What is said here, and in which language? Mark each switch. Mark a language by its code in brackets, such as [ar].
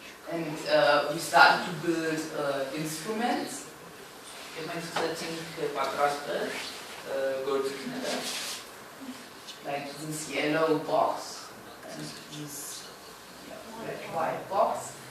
[en] And we started to build instruments. [hy] Եվ մենք սկսեցինք պատրաստել գործիքները, [en] like this yellow box and this red white box.